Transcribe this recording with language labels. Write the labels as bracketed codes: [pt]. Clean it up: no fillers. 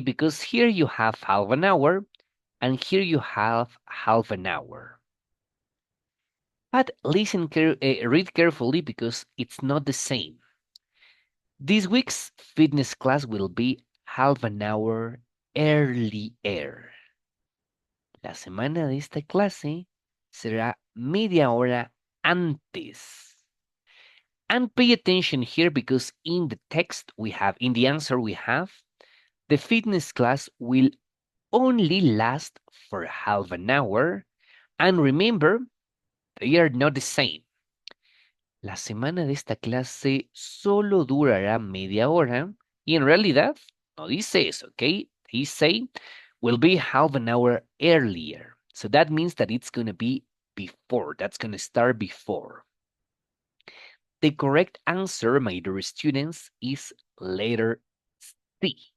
[en] Because here you have half an hour, and here you have half an hour. But listen, read carefully because it's not the same. This week's fitness class will be half an hour earlier. [es] La semana de esta clase será media hora antes. [en] And pay attention here because in the text we have, in the answer we have, the fitness class will only last for half an hour. And remember, they are not the same. [es] La semana de esta clase solo durará media hora. Y en realidad, no dice eso, ¿ok? [en] He say will be half an hour earlier. So that means that it's going to be before. That's going to start before. The correct answer, my dear students, is letter C.